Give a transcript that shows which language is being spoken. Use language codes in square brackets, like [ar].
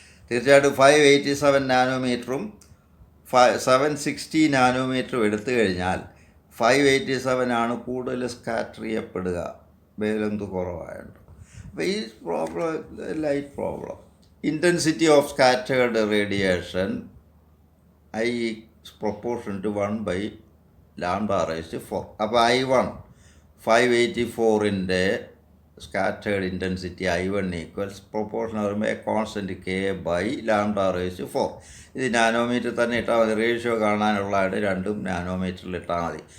[ml] തീർച്ചയായിട്ടും 587 നാനോമീറ്ററും 760 നാനോമീറ്ററും എടുത്തു കഴിഞ്ഞാൽ 587 ആണ് കൂടുതൽ സ്കാറ്റർ ചെയ്യപ്പെടുക, വേവ് ലെങ്ത് കുറവായുണ്ട്. അപ്പോൾ ഈ problem light problem. [en] Intensity of scattered radiation I is proportional to 1 by lambda raised to 4. [ml] അപ്പോൾ I1 584-ൻ്റെ scattered intensity I1 equals proportion വരുമ്പോൾ constant K by lambda raise to 4. ഇത് നാനോമീറ്റർ തന്നെ ഇട്ടാൽ മതി, ratio കാണാനുള്ളതായിട്ട് രണ്ടും നാനോമീറ്ററിൽ ഇട്ടാൽ മതി.